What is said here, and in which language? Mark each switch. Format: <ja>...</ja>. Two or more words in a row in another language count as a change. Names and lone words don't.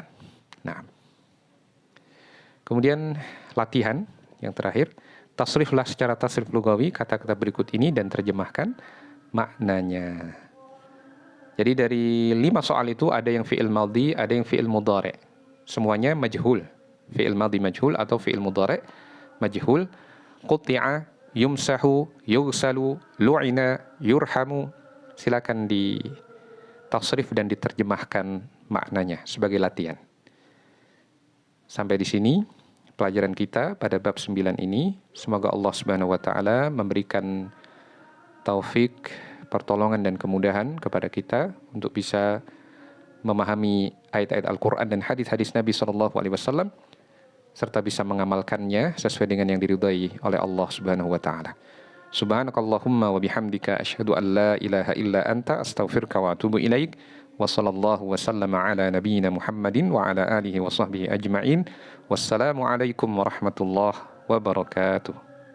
<id>Nah, kemudian latihan yang terakhir, tasriflah secara</id> <ar>تصريف لغوي</ar> <id>kata-kata berikut ini dan terjemahkan maknanya. Jadi dari 5 soal itu ada yang</id> <ar>فعل ماض,</ar> <id>ada yang</id> <ar>فعل مضارع'.</ar> <id>semuanya majhul.</id> <ar>فعل ماض مجهول atau فعل مضارع مجهول. قطع، يمسح، يغسل، لعن، يرحم.</ar> <id>Silakan di tasrif dan diterjemahkan maknanya sebagai latihan. Sampai di sini pelajaran kita pada bab 9 ini. Semoga Allah</id> <ar>سبحانه وتعالى</ar> <id>memberikan taufik, pertolongan dan kemudahan kepada kita untuk bisa memahami ayat-ayat Al-Qur'an dan hadis-hadis Nabi</id> <ar>صلى الله عليه وسلم</ar> <id>serta bisa mengamalkannya sesuai dengan yang diridhai oleh Allah</id> <ar>سبحانه وتعالى. سبحانك اللهم وبحمدك أشهد أن لا إله إلا أنت أستغفرك وأتوب إليك. وصلى الله وسلم على نبينا محمد وعلى آله وصحبه أجمعين. والسلام عليكم ورحمة الله وبركاته.</ar>